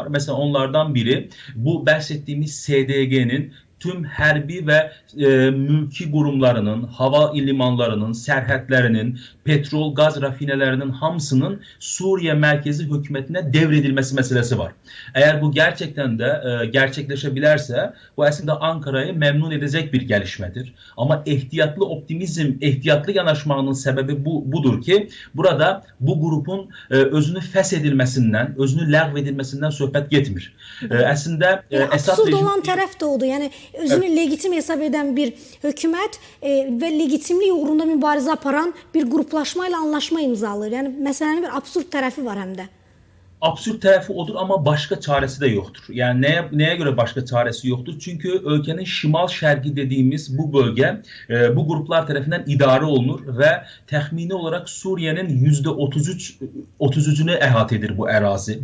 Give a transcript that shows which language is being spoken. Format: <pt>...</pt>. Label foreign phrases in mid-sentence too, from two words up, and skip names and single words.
<tr>Mesela onlardan biri bu bahsettiğimiz SDG'nin tüm hərbi ve mülki kurumlarının, hava limanlarının, sərhədlərinin, petrol, gaz rafinelerinin hamısının Suriye merkezi hükümetine devredilmesi meselesi var. Eğer bu gerçekten de gerçekleşebilirse bu aslında Ankara'yı memnun edecek bir gelişmedir. Ama ihtiyatlı optimizm, ihtiyatlı yanaşmanın sebebi budur ki burada bu grubun özünü feshedilmesinden, özünü ləğv edilmesinden</tr> <az>söhbət getmir.</az> <tr>Aslında</tr> <az>esas absurd olan tərəf də odur. Yəni özünü legitim hesab eden bir hükümet ve legitimlik uğrunda mübarizə aparan bir gruplaşmayla anlaşma imzalayır.</az> <tr>Yani meselenin bir absurd tarafı var hem de. Absürt tarafı odur ama başka çaresi de yoktur. Yani neye göre başka çaresi yoktur? Çünkü ülkenin şimal şerqi dediğimiz bu bölge bu gruplar tarafından</tr> <az>idare olunur</az> <tr>ve tahmini olarak Suriye'nin %33'ünü</tr> <az>ehate edir</az> <tr>bu arazi.</tr>